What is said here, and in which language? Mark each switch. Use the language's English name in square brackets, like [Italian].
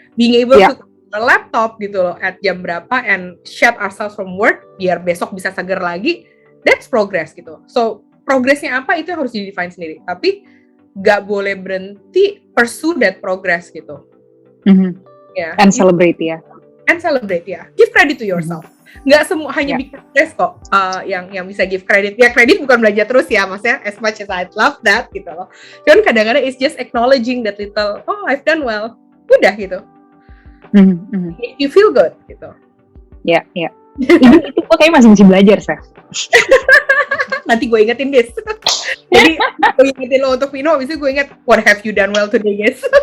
[English] Being able to a laptop [Indonesian] gitu loh [English] at [Indonesian] jam berapa [English] and shut ourselves from work [Indonesian] biar besok bisa segar lagi, [English] that's progress gitu. [Indonesian] So progressnya apa itu harus di-define sendiri, tapi nggak boleh berhenti [English] pursue that progress [Indonesian] gitu. [English] And celebrate ya. Give credit to yourself. [Indonesian] Nggak semua hanya big progress kok yang bisa give credit. Ya credit bukan belanja terus ya, maksudnya [English] as much as I love that [Indonesian] gitu loh. Cuman kadang-kadang [English] it's just acknowledging that little, I've done well. [Indonesian] Udah gitu. [English] You feel good [Indonesian] gitu. Ya. Itu kok kayak masih belajar, Seth. Nanti gue ingetin guys. Jadi gue ingetin lo untuk Vino, abis itu gue inget, [English] what have you done well today guys.